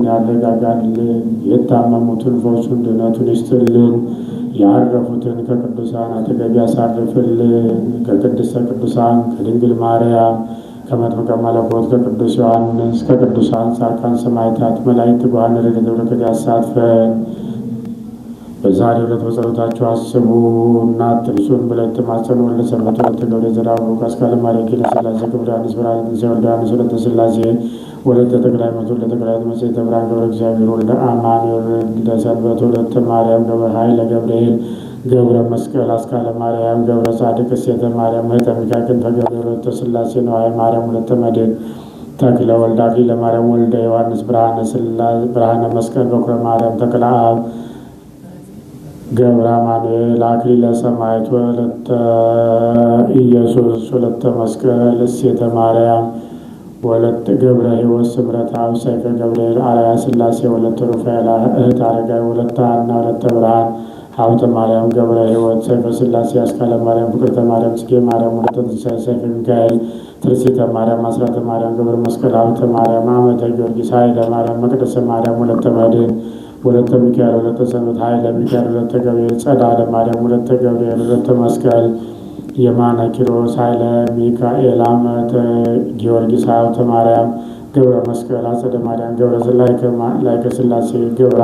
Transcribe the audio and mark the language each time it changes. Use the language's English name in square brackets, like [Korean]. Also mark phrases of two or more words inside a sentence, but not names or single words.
[Amharic] ያረጋጋልን። የታመሙትን ፈውሱን ድኅነቱን ይስጥልን። ያረፉትን ከቅዱሳን አጠገብ ያሳርፍልን። ከቅድስተ ቅዱሳን ከድንግል ማርያም ከመጥምቀ መለኮት ከቅዱስ ዮሐንስ ከቅዱሳን ጻድቃን ሰማዕታት መላእክት ትጉሃን ረድኤተ በረከት ያሳትፈን። በዛሬው ዕለት በጸሎታቸው አስቡ እና አትርሱን ብለን ተማጸኑ። ወልደ ሰንበት ወለተ ገብረ ዘራቡ አስካለ ማርያም ኪነ ሥላሴ ክብረ ዮሐንስ ብርሃነ ትንሣኤ ወልደ ዮሐንስ ወለተ ሥላሴ ወለተ ተክለ ሃይማኖት ወለተ ተክለ ሃይማኖት መጽሔተ ብርሃን ገብረ እግዚአብሔር ወልደ አማኑኤል ወልደ ሰንበት ወለተ ማርያም ገብረ ኃይለ ገብርኤል ገብረ መስቀል አስካለ ማርያም ገብረ ጻድቅ እሴተ ማርያም እህተ ሚካኤል ክንፈ ገብርኤል ወለተ ሥላሴ ነዋየ ማርያም ወለተ መድኅን ተክለ ወልደ አክሊለ ማርያም ወልደ ዮሐንስ ብርሃነ መስቀል በኩረ ማርያም ተክለ አብ ገብረ አማኑኤል አክሊለ ሰማዕት ወለተ ኢየሱስ ወለተ መስቀል እሴተ ማርያም ወለተ ገብረ ሕይወት ስምረተ አብ ሰይፈ ገብርኤል አርአያ ሥላሴ ወለተ ሩፋኤል እህት አረጋዊ ወለተ ሐና ወለተ ብርሃን ሀብተ ማርያም ገብረ ሕይወት ሰይፈ ሥላሴ አስካለ ማርያም ፍቅርተ ማርያም ጽጌ ማርያም ወለተ ትንሣኤ ሰይፈ ሚካኤል ትርሲተ ማርያም አስራተ ማርያም ገብረ መስቀል ሀብተ ማርያም አመተ ጊዮርጊስ ኃይለ ማርያም መቅደሰ ማርያም ወለተ መድኅን ወለተ ሚካኤል ወለተ ሰንበት ኃይለ ሚካኤል ወለተ ገብርኤል ጸዳለ ማርያም ወለተ ገብርኤል ወለተ መስቀል የማነ ኪሮስ ኃይለ ሚካኤል አመተ ጊዮርጊስ ሀብተ ማርያም ገብረ መስቀል አጸደ ማርያም ገብረ ላይከ ሥላሴ ገብረ